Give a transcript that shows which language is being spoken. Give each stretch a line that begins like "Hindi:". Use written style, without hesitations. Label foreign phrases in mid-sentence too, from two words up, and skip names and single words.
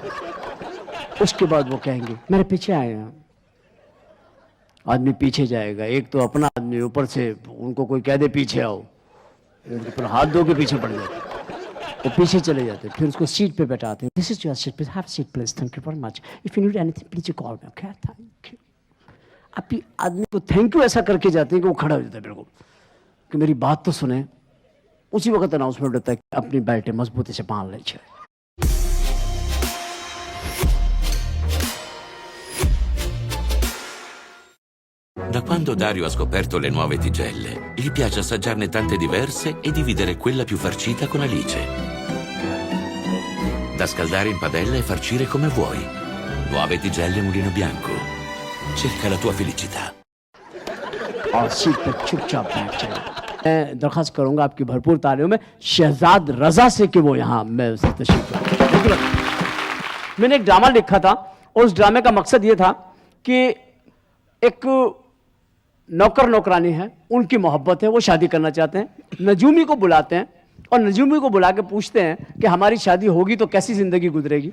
Hindi: उसके बाद वो कहेंगे मेरे पीछे आए हैं। आदमी पीछे जाएगा, एक तो अपना आदमी, ऊपर से उनको कोई कह दे पीछे आओ, पर हाथ धो के पीछे पड़ जाते, वो पीछे चले जाते। फिर उसको सीट पे बैठाते हैं,
English: this is your seat please, have seat please, thank you very much, if you need anything please you call me, okay thank you.
Hindi: अभी आदमी को
English: thank you
Hindi: ऐसा करके जाते हैं कि वो खड़ा हो जाता है बिल्कुल कि मेरी बात तो सुने। उसी वक्त अनाउंसमेंट होता है कि अपनी बेल्ट मजबूती से बांध लीजिए।
Italian: Da quando Dario ha scoperto le nuove tigelle, gli piace assaggiarne tante diverse e dividere quella più farcita con Alice. Da scaldare in padella e farcire come vuoi. Nuove tigelle Mulino Bianco. cerca la tua felicità.
Hindi: और सीट पर चुपचाप बैठ जाए। मैं दरख्वास्त करूंगा आपकी भरपूर तालियों में शहजाद रजा से कि वो यहाँ मैं उससे तशरीफ लाऊं। मैंने एक ड्रामा लिखा था और उस ड्रामे का मकसद ये था कि एक नौकर नौकरानी है, उनकी मोहब्बत है, वो शादी करना चाहते हैं, नजूमी को बुलाते हैं और नजूमी को बुला के पूछते हैं कि हमारी शादी होगी तो कैसी ज़िंदगी गुजरेगी।